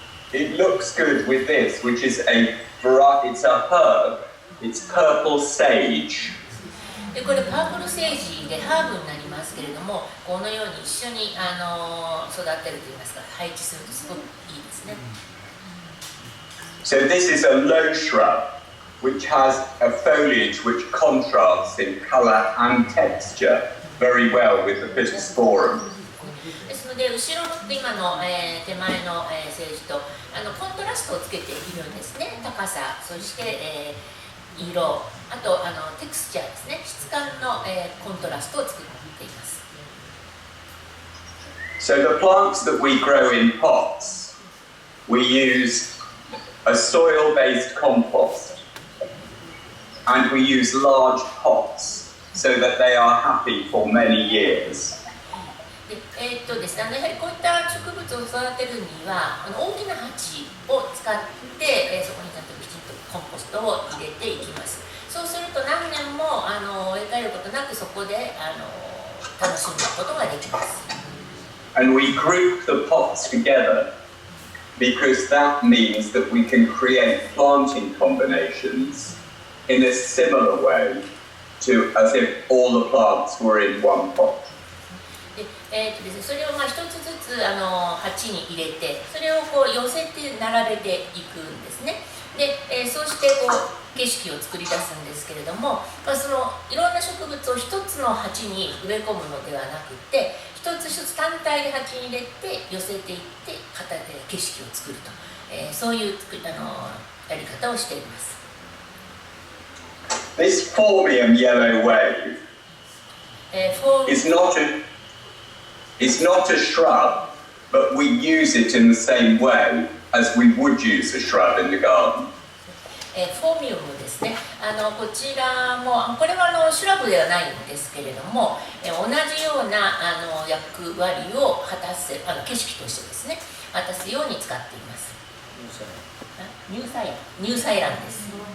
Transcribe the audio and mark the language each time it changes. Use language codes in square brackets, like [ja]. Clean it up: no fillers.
[en] It looks good with this, which is it's a herb. It's purple sage. [ja] でこれパープルセージでハーブになりますけれども、このように一緒に育てるといいますか、配置するとすごくいいですね。 [en] So this is a low shrub which has a foliage which contrasts in colour and texture very well with the Pittosporum. [ja] ですので後ろの今の、手前の、セージとコントラストをつけているんですね。高さ、そして、色、あとテクスチャーですね、質感の、コントラストを作っています。 [en] So the plants that we grow in pots, we use a soil-based compost, and we use large pots so that they are happy for many years. [ja] ですね、やはりこういった植物を育てるには大きな鉢を使って、そこにちゃんときちんとコンポストを入れていきます。そうすると何年も植え替えることなくそこで楽しむことができます。 [en] And we group the pots together because that means that we can create planting combinations in a similar way to as if all the plants were in one pot. [ja] ですね、それを一つずつ鉢に入れて、それをこう寄せて並べていくんですね。で、そうしてこう景色を作り出すんですけれども、そのいろんな植物を一つの鉢に植え込むのではなくて、一つ一つ単体で鉢に入れて寄せていって景色を作ると、そういうやり方をしています。 [en] This phormium yellow wave is not a shrub, but we use it in the same way as we would use a shrub in the garden. [ja] フォーミウムですね。こちらもこれはシュラブではないんですけれども、同じような役割を果たす景色としてですね、果たすように使っています。ニューサイランです。